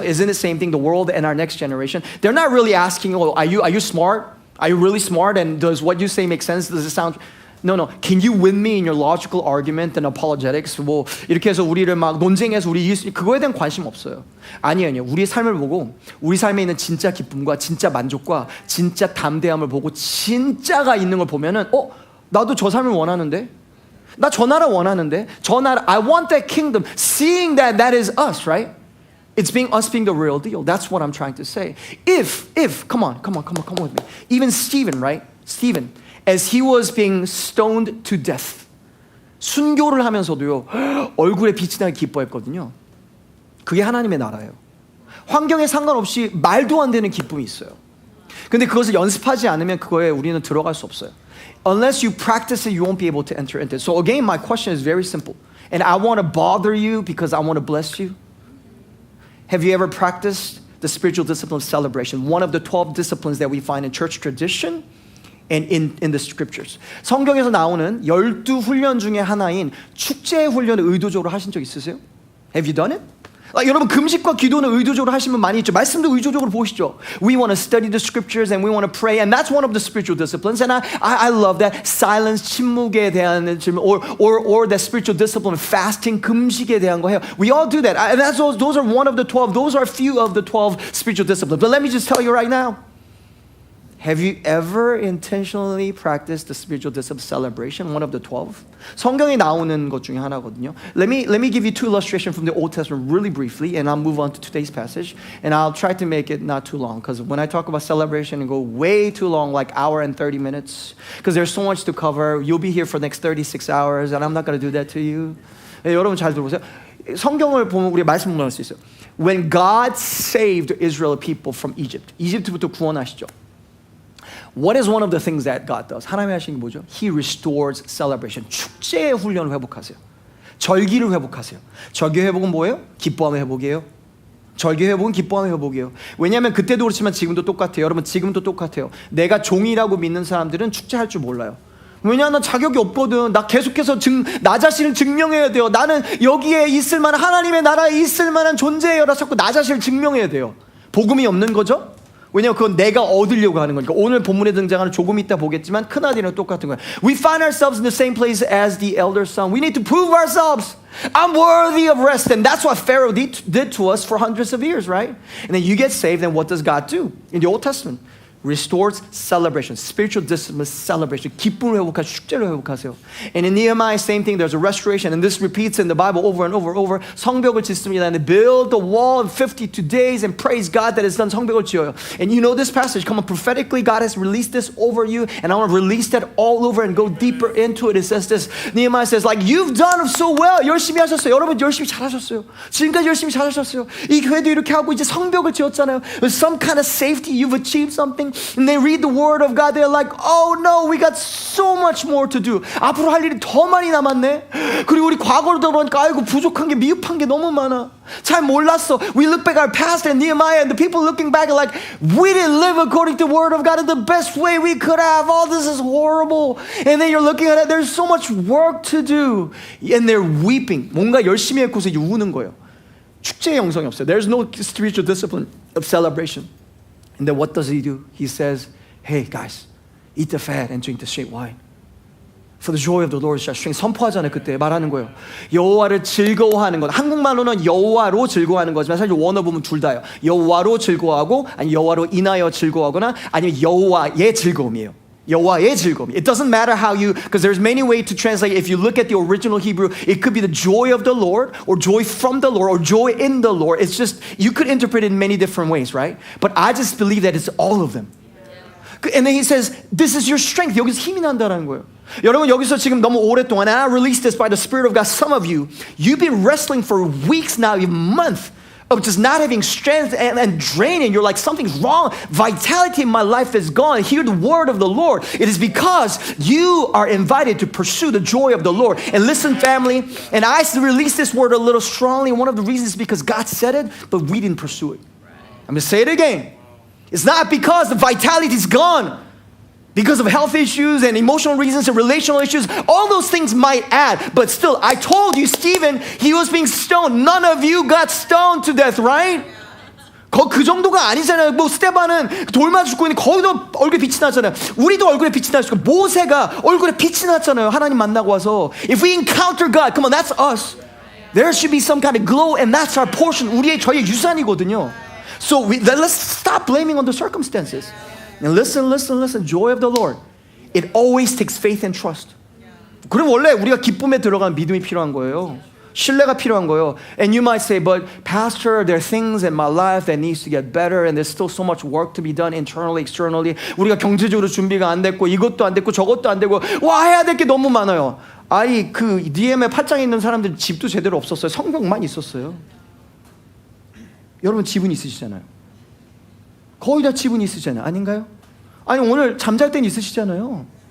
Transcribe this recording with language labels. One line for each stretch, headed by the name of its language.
English: Isn't it the same thing? The world and our next generation, they're not really asking, oh, are you smart? Are you really smart? And does what you say make sense? Does it sound... No. Can you win me in your logical argument and apologetics?
Korean: 뭐 이렇게 해서 우리를 막 논쟁해서 그거에 대한 관심 없어요. 아니에요. 우리의 삶을 보고 우리 삶에 있는 진짜 기쁨과 진짜 만족과 진짜 담대함을 보고 진짜가 있는 걸 보면은 나도 저 삶을 원하는데. 나 저 나라 원하는데. 저 나라
English: I want that kingdom. Seeing that is us, right? It's us being the real deal. That's what I'm trying to say. If come on with me. Even Stephen, right? Stephen, as he was being stoned to death,
Korean: 순교를 하면서도요 얼굴에 빛이 나게 기뻐했거든요. 그게 하나님의 나라예요. 환경에 상관없이 말도 안 되는 기쁨이 있어요. 근데 그것을 연습하지 않으면 그거에 우리는 들어갈 수 없어요.
English: Unless you practice it, you won't be able to enter into it. So again, my question is very simple. And I want to bother you because I want to bless you. Have you ever practiced the spiritual discipline of celebration? One of the 12 disciplines that we find in church tradition and in the scriptures.
Korean: 성경에서 나오는 12훈련 중에 하나인 축제 훈련을 의도적으로 하신 적 있으세요?
English: Have you done it?
Korean: 여러분 금식과 기도는 의도적으로 하신 분 많이 있죠. 말씀도 의도적으로 보시죠.
English: We want to study the scriptures and we want to pray, and that's one of the spiritual disciplines. And I love that. Silence,
Korean: 침묵에 대한 질문,
English: or that spiritual discipline, fasting,
Korean: 금식에 대한 거 해요.
English: We all do that. And those are one of the 12. Those are a few of the 12 spiritual disciplines. But let me just tell you right now. Have you ever intentionally practiced the spiritual discipline celebration, one of the 12?
Korean: 성경에 나오는 것 중에 하나거든요.
English: Let me give you two illustrations from the Old Testament really briefly, and I'll move on to today's passage. And I'll try to make it not too long, because when I talk about celebration, it go way too long, like hour and 30 minutes, because there's so much to cover. You'll be here for the next 36 hours, and I'm not going to do that to you.
Korean: 네, 여러분 잘 들어보세요. 성경을 보면 우리 말씀 나올 수 있어요.
English: When God saved Israel people from Egypt,
Korean: 이집트부터 구원하시죠.
English: What is one of the things that God does?
Korean: 하나님이 하시는 게 뭐죠?
English: He restores celebration.
Korean: 축제의 훈련을 회복하세요. 절기를 회복하세요. 절기 회복은 뭐예요? 기뻐함의 회복이에요. 절기 회복은 기뻐함의 회복이에요. 왜냐하면 그때도 그렇지만 지금도 똑같아요. 여러분 지금도 똑같아요. 내가 종이라고 믿는 사람들은 축제할 줄 몰라요. 왜냐하면 나 자격이 없거든. 나 계속해서 나 자신을 증명해야 돼요. 나는 여기에 있을 만한 하나님의 나라에 있을 만한 존재예요. 나 자꾸 나 자신을 증명해야 돼요. 복음이 없는 거죠? 왜냐면 그건 내가 얻으려고 하는 거니까. 오늘 본문에 등장하는 조금 이따 보겠지만 큰아들이랑 똑같은 거예요.
English: We find ourselves in the same place as the elder son. We need to prove ourselves. I'm worthy of rest. And that's what Pharaoh did to us for hundreds of years, right? And then you get saved, and what does God do? In the Old Testament, restores celebration, spiritual discipline, celebration.
Korean: 기쁨을 회복하세요. 축제를 회복하세요.
English: And in Nehemiah, same thing. There's a restoration, and this repeats in the Bible over and over.
Korean: 성벽을 짓습니다.
English: And they build the wall in 52 days and praise God that has done.
Korean: 성벽을 지어요.
English: And you know this passage. Come on, prophetically, God has released this over you, and I want to release that all over and go deeper into it. It says this. Nehemiah says, like, you've done so well.
Korean: 열심히 하셨어요. 여러분 열심히 잘하셨어요. 지금까지 열심히 잘하셨어요. 이 교회도 이렇게 하고 이제 성벽을 지었잖아요.
English: With some kind of safety, you've achieved something. And they read the word of God, they're like, oh no, we got so much more to do.
Korean: 앞으로 할 일이 더 많이 남았네. 그리고 우리 과거로 돌아보니까 아이고 부족한 게 미흡한 게 너무 많아. 잘 몰랐어.
English: We look back at our past and Nehemiah, and the people looking back are like, we didn't live according to the word of God in the best way we could have. All this is horrible. And then you're looking at it, there's so much work to do. And they're weeping.
Korean: 뭔가 열심히 했고서 우는 거예요. 축제의 영성이 없어요.
English: There's no spiritual discipline of celebration. And then what does he do? He says, hey guys, eat the fat and drink the straight wine. For the joy of the Lord is our strength.
Korean: 선포하잖아요. 그때 말하는 거예요. 여호와를 즐거워하는 것. 한국말로는 여호와로 즐거워하는 거지만 사실 원어 보면 둘 다예요. 여호와로 즐거워하고 아니 여호와로 인하여 즐거워하거나 아니면 여호와의 즐거움이에요. 여호와의 즐거움.
English: It doesn't matter how you, because there's many ways to translate. If you look at the original Hebrew, it could be the joy of the Lord, or joy from the Lord, or joy in the Lord. It's just, you could interpret it in many different ways, right? But I just believe that it's all of them. And then he says, this is your strength.
Korean: 여기서 힘이 난다는 거예요. 여러분 여기서 지금 너무 오랫동안,
English: and I release this by the Spirit of God, some of you, you've been wrestling for weeks now, even months, of just not having strength and draining. You're like, something's wrong. Vitality in my life is gone. Hear the word of the Lord. It is because you are invited to pursue the joy of the Lord. And listen, family, and I release this word a little strongly. One of the reasons is because God said it, but we didn't pursue it. I'm going to say it again. It's not because the vitality is gone. Because of health issues and emotional reasons and relational issues, all those things might add. But still, I told you, Stephen, he was being stoned. None of you got stoned to death, right?
Korean: 그 정도가 아니잖아요. 뭐 스테반은 돌 맞아 죽고 있는데 거기도 얼굴에 빛이 나잖아요. 우리도 얼굴에 빛이 나죠. 모세가 얼굴에 빛이 났잖아요. 하나님 만나고 와서.
English: If we encounter God, come on, that's us. There should be some kind of glow, and that's our portion.
Korean: 저희의 유산이거든요.
English: So let's stop blaming on the circumstances. And listen, joy of the Lord. It always takes faith and trust.
Korean: 그럼 원래 우리가 기쁨에 들어가는 믿음이 필요한 거예요. 신뢰가 필요한 거예요.
English: And you might say, but pastor, there are things in my life that needs to get better and there's still so much work to be done internally, externally.
Korean: 우리가 경제적으로 준비가 안 됐고 이것도 안 됐고 저것도 안 되고 와 해야 될 게 너무 많아요. 아니 그 DM의 8장에 있는 사람들 집도 제대로 없었어요. 성경만 있었어요. 여러분 지분 있으시잖아요. 거의 다 지분이 있으시잖아요. 아닌가요? 아니 오늘 잠잘 땐 있으시잖아요.